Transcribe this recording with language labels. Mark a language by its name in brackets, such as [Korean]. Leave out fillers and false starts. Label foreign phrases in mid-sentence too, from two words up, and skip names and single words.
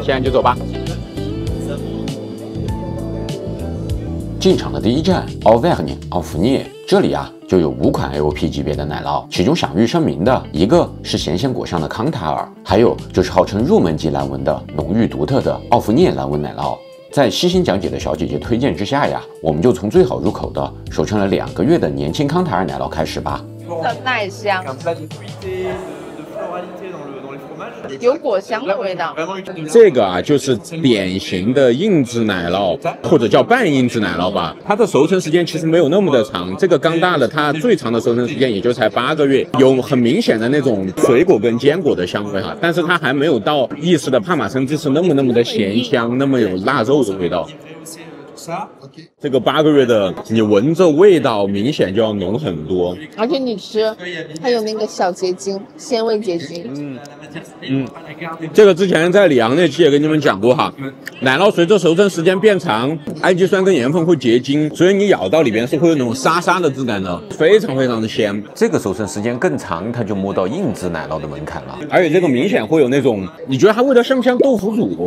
[Chinese] 現在就走吧。進場的第一站 Auvergne 奧弗涅，這裡啊就有5款 AOP 級別的奶酪，其中享譽盛名的一個是鹹鮮果香的康塔爾，還有就是號稱入門級藍紋的濃郁獨特的奧弗涅藍紋奶酪。在細心講解的小姐姐推薦之下呀，我們就從最好入口的熟成了2個月的年輕康塔爾奶酪開始吧。很奶香，有果香的味道。這個啊，就是典型的硬質奶酪，或者叫半硬質奶酪吧。它的熟成時間其實沒有那麼的長，這個剛大的它最長的熟成時間也就才8個月，有很明顯的那種水果跟堅果的香味哈，但是它還沒有到意式的帕瑪森芝士那麼的鹹香，那麼有臘肉的味道。這個8個月的，你聞着味道明顯就要濃很多，而且你吃，它有那個小結晶，鮮味結晶。這個之前在里昂那期也跟你們講過哈，奶酪隨着熟成時間變長，氨基酸跟鹽分會結晶，所以你咬到裡邊是會有那種沙沙的質感的，非常非常的鮮。這個熟成時間更長，它就摸到硬質奶酪的門檻了，而且這個明顯會有那種，你覺得它味道像不像豆腐乳？